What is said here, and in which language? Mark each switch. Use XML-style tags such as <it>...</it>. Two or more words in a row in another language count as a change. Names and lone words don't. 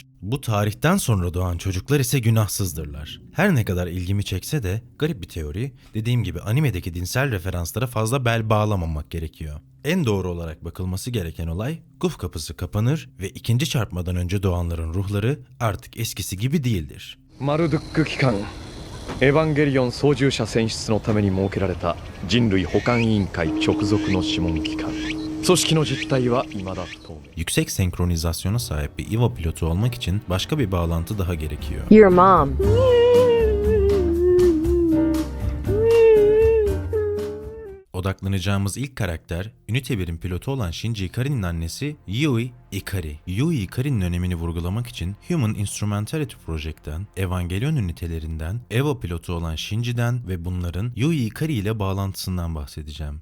<tr>Bu tarihten sonra doğan çocuklar ise günahsızdırlar. Her ne kadar ilgimi çekse de garip bir teori, dediğim gibi animedeki dinsel referanslara fazla bel bağlamamak gerekiyor. En doğru olarak bakılması gereken olay, Guf kapısı kapanır ve ikinci çarpmadan önce doğanların ruhları artık eskisi gibi değildir.</tr> <ja>マルドゥック機関エヴァンゲリオン操縦者選出のために設けられた人類保管委員会直属の諮問機関組織の実態は未だ不透明</ja> <tr>Yüksek senkronizasyona sahip bir EVA pilotu olmak için başka bir bağlantı daha gerekiyor.</tr> <en>Your mom.</en> <tr>Odaklanacağımız ilk karakter, Ünite 1'in pilotu olan Shinji Ikari'nin annesi Yui Ikari. Yui Ikari'nin önemini vurgulamak için Human Instrumentality Project'ten, Evangelion ünitelerinden, EVA pilotu olan Shinji'den ve bunların Yui Ikari ile bağlantısından bahsedeceğim.</tr>